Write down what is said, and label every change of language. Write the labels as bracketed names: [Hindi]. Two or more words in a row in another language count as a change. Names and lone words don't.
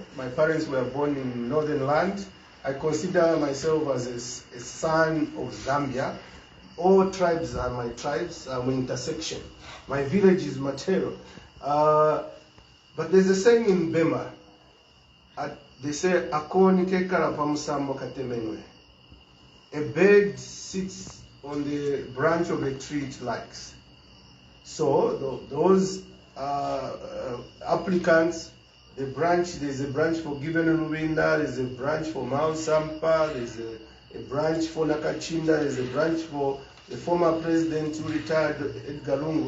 [English] My parents were born in Northern Land. I consider myself as a son of Zambia. All tribes are my tribes, I'm an intersection. My village is Matero. But there's a saying in Bema. They say, [Bemba] Akoni ke karapa musambo katemenwe. [English] A bird sits on the branch of a tree it likes. So those applicants, there's a branch for Given Luvinda, there's a branch for Miles Sampa, there's a branch for Nakachinda, there's a branch for the former president who retired, Edgar Lungu.